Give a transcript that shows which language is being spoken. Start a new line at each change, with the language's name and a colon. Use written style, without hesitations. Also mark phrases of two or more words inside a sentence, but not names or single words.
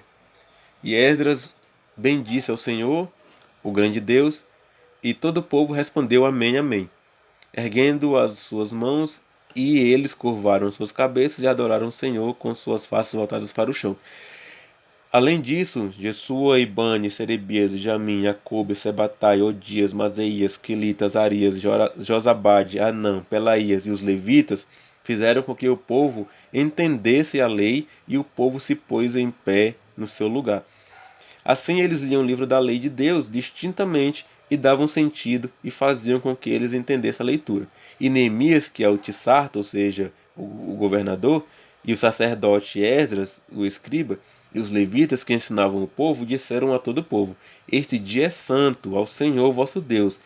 Portuguese: E Esdras bendisse ao Senhor, o grande Deus, e todo o povo respondeu amém, amém, erguendo as suas mãos, e eles curvaram suas cabeças e adoraram o Senhor com suas faces voltadas para o chão. Além disso, Jesua, Ibane, Serebias, Jamim, Jacobe, Sebatai, Odias, Mazeias, Quilitas, Arias, Josabade, Anã, Pelaías e os levitas fizeram com que o povo entendesse a lei, e o povo se pôs em pé no seu lugar. Assim eles liam o livro da lei de Deus distintamente e davam sentido e faziam com que eles entendessem a leitura. E Neemias, que é o Tissarta, ou seja, o governador, e o sacerdote Esdras, o escriba, e os levitas que ensinavam o povo, disseram a todo o povo: Este dia é santo ao Senhor vosso Deus.